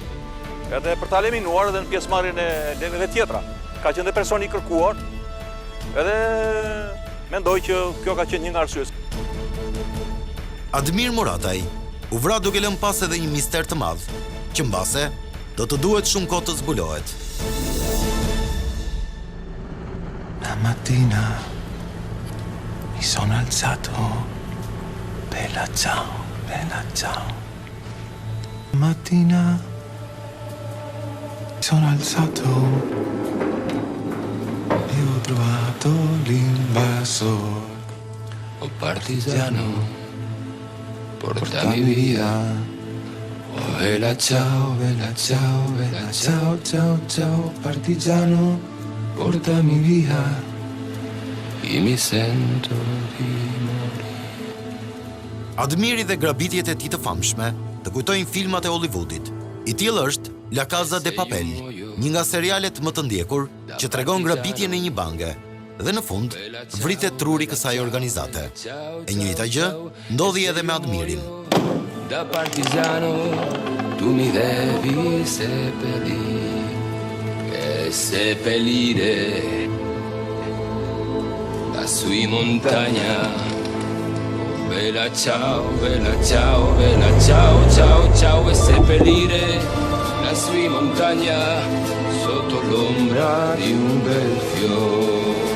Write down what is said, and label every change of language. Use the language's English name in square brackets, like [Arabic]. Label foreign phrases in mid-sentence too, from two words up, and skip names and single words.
[Albanian] Edhe për ta eliminuar edhe në pjesëmarrjen e lëndeve tjetra. Ka qenë dhe personi i kërkuar, edhe mendoj që kjo ka qenë një nga arsyet. Admir Muratajn u vra duke lënë pas edhe një mister të madh, që mbase do të duhet shumë kohë të zbulohet. [Italian] Una mattina mi sono alzato, bella ciao, bella ciao. Mattina mi sono alzato e ho trovato l'invasor. Oh partigiano, portami via. Oh bella ciao, bella ciao, bella ciao, ciao, ciao, partigiano, portami via. I mi sento di morire. [Albanian] Admiri dhe grabitjet e tij të famshme të kujtojnë filmat e Hollywoodit. I tillë është La Casa de Papel, një nga serialet më të ndjekur që tregon grabitjen e një banke dhe në fund vritet truri kësaj organizate. E njëjta gjë ndodhi edhe me Admirin. [Italian] Da partigiano tu mi devi seppellire lassù in montagna. Bella ciao, bella ciao, bella ciao, ciao, ciao, e seppellire lassù in montagna sotto l'ombra di un bel fiore.